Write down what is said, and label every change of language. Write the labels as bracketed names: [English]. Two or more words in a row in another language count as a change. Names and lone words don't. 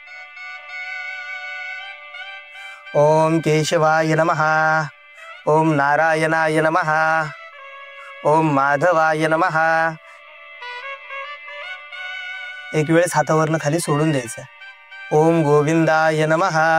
[Sanskrit] ओम केशवाय नमः, ओम नारायणाय नमः, ओम माधवाय नमः. [Marathi] एक वेळेस हातावरनं खाली सोडून द्यायचं. [Sanskrit] ओम गोविंदाय नमः.